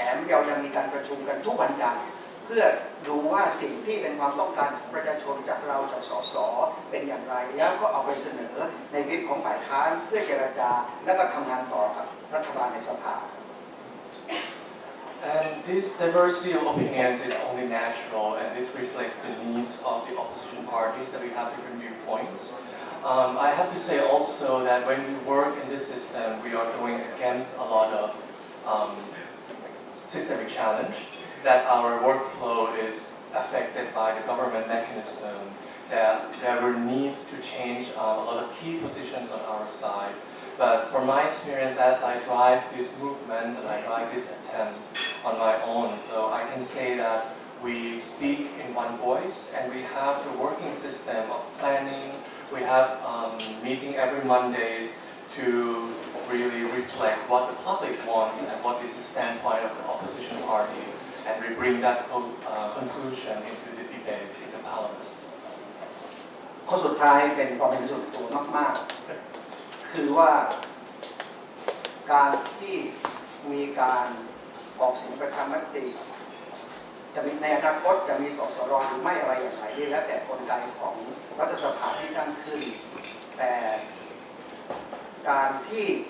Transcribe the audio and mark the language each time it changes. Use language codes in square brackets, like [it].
[th] เรายังมีการประชุมกันทุกวันจันทร์เพื่อดูว่าสิ่งที่เป็นความต้องการของประชาชนจากเราจากสสเป็นอย่างไรแล้วก็เอาไปเสนอในวิปของฝ่ายค้านเพื่อเจรจาและก็ทำงานต่อกับรัฐบาลในสภา [en] And this diversity of opinions is only natural, and this reflects the needs of the opposition parties that we have different viewpoints. I have to say also that when we work in this system, we are going against a lot of systemic challenge, that our workflow is affected by the government mechanism, that there were needs to change a lot of key positions on our side. But from my experience, as I drive these movements and I drive these attempts on my own, so I can say that we speak in one voice and we have the working system of planning. We have meeting every Mondays to really reflect what the public wants and what is the standpoint of the opposition party, and we bring that conclusion into the debate in the parliament. [th] ข้อสุดท้ายเป็นความเป็นส่วนตัวมากๆคือว่าการที่มีการออกเสียงประชามติจะมีในอนาคตจะมีสสรหรือไม่อะไรอย่างไรนี่แล้วแต่กลไกของรัฐสภาที่ตั้งขึ้นแต่การที่